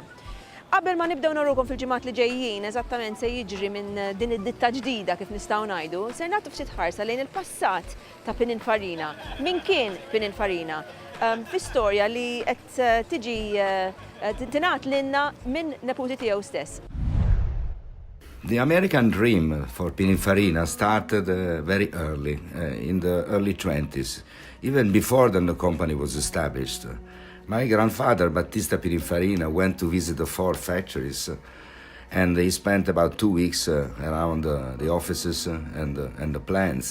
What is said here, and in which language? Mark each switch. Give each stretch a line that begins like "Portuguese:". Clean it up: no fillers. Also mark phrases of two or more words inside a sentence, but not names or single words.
Maltese: Qabel ma nibdew narukom fil-ġimgħat li ġejjin eżattament se jiġri minn din id-ditta ġdida kif nistgħu ngħidu, se nagħtu ftit ħarsa lejn il-passat ta' Pininfarina. Min kien Pininfarina? Fi-storja li qed tiġi tingħat lilna minn neputi tiegħu stess.
English: The American dream for Pininfarina started very early, in the early 20s, even before then the company was established. My grandfather, Battista Pininfarina, went to visit the Ford factories and he spent about 2 weeks around the offices and the plants.